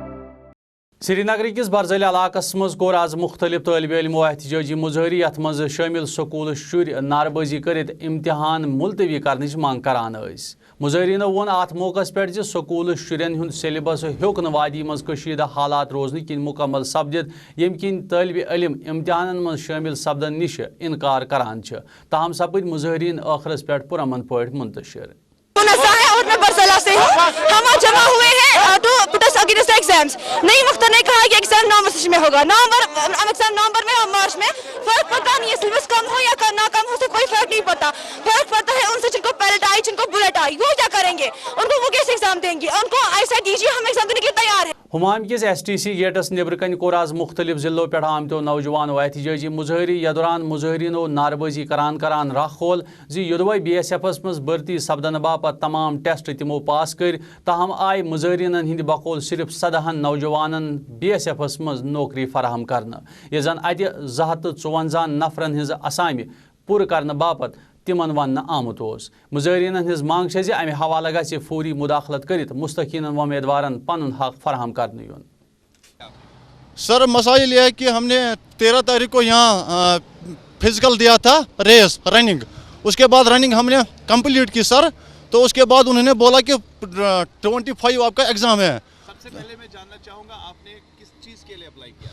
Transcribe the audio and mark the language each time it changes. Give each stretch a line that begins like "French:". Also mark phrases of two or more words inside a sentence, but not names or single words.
Kashmiri: سری نگر کس برزل علاقس مز کور آز مختلف طالب علمو احتجاجی مظاہرہ یت مز شامل سکول شر ناربازی کرت امتحان ملتوی کرنچ منگ کران ٲسۍ. مظاہرینو وون ات موقع پہ سکول شرین ہند سیلبس ہیوک نہٕ وادی مز کشیدہ حالات روزنہ کن مکمل سپدت یم کن طالب علم امتحانن مز شامل سپدن نش انکار کران چھ تاہم سپد مظاہرین آخرس پہ پرامن پٲٹھۍ منتشر.
Urdu: اور میں برزلا سے ہوں. ہم آج جمع ہوئے ہیں
English: to put us against exams.
Urdu: نئی مختار نے کہا کہ ایگزام نومبر میں ہوگا. نومبر میں اور مارچ میں فرق پتا نہیں ہے. سلیبس کم ہو یا نہ کم ہو سے کوئی فرق نہیں پڑتا. فرق پڑتا ہے ان سے جن کو پیلٹ آئی جن کو بلٹ آئی وہ کیا کریں گے ان کو وہ کیسے ایگزام دیں گے ان کو ایسا دیجیے ہم ایگزام دینے کے لیے تیار ہیں.
Kashmiri: ہمام کس STC گیٹس نبر کن کور آز مختلف ضلعوں پہ آمتو نوجوانو احتجاجی مظاہرہ یا دوران مظاہرینو ناربازی کران راہ کھول زی یودوے BSF مز بھرتی سپدن باپت تمام ٹیسٹ تمو پاس کر تاہم آئی مظاہرینن ہند بقول صرف 17 نوجوانن BSF مز نوکری فراہم کرنا یہ زن ات 254 نفرن ہز اسامہ پور کرنے باپت تمن ون آمت. مظاہرینن ہز مانگ زِ امہ حوالہ گژھِ فوری مداخلت کرت مستحقین امیدوارن پن حق فراہم کرنے یون.
Urdu: سر مسائل یہ ہے کہ ہم نے 13 تاریخ کو یہاں فزیکل دیا تھا
English: race running
Urdu: اس کے بعد رننگ ہم نے کمپلیٹ کی سر تو اس کے بعد انہوں نے بولا کہ 25 آپ کا ایگزام ہے. سب سے پہلے میں جاننا چاہوں گا آپ نے کس چیز کے لیے اپلائی کیا؟